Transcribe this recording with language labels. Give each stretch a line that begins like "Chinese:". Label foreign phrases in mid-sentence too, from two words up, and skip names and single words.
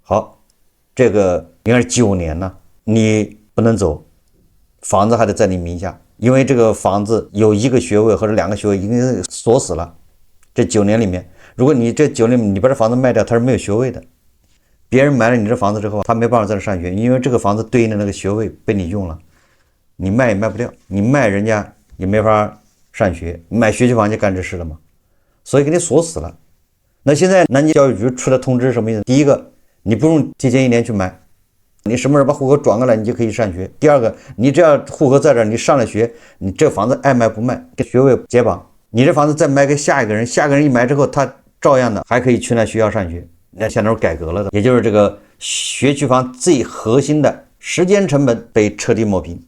Chinese: 好，這個應该是9年呢，你不能走，房子還得在你名下，因為這個房子有1個學位或者2個學位已經鎖死了。這9年裡面，如果你這9年你把這房子賣掉，它是沒有學位的。別人買了你這房子之後，他沒辦法在這上學，因為這個房子對應的那個學位被你用了，你賣也賣不掉，你賣人家也沒法上學，买学区房就干这事了嘛，所以给你锁死了。那现在南京教育局出的通知什麼意思？第一個，你不用提前1年去買，你什麼時候把戶口轉過來，你就可以上學。第二個，你只要戶口在這兒，你上了學，你這房子愛賣不賣，跟學位解綁。你這房子再賣給下一個人，下一個人一買之後，他照樣的還可以去那學校上學。那現在改革了的，也就是這個學區房最核心的時間成本被徹底抹平。